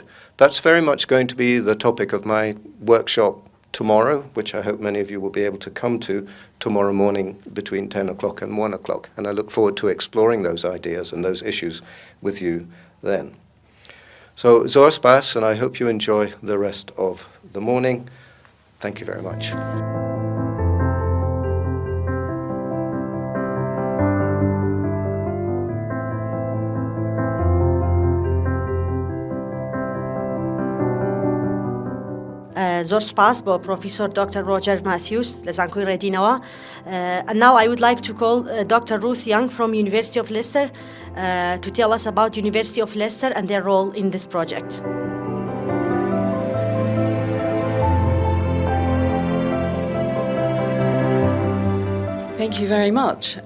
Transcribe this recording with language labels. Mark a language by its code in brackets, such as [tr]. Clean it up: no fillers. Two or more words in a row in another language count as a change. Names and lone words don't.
[en] That's very much going to be the topic of my workshop tomorrow, which I hope many of you will be able to come to tomorrow morning between 10 o'clock and 1 o'clock. And I look forward to exploring those ideas and those issues with you then. So, [ckb] zor spas, [en] and I hope you enjoy the rest of the morning. Thank you very much. [ckb] زۆر سپاس بۆ پرۆفیسۆر دکتۆر ڕۆجەر ماسیوس لە زانکۆی ڕێدینەوە. [en] And now I would like to call Dr. Ruth Young from University of Leicester to tell us about University of Leicester and their role in this project. Thank you very much.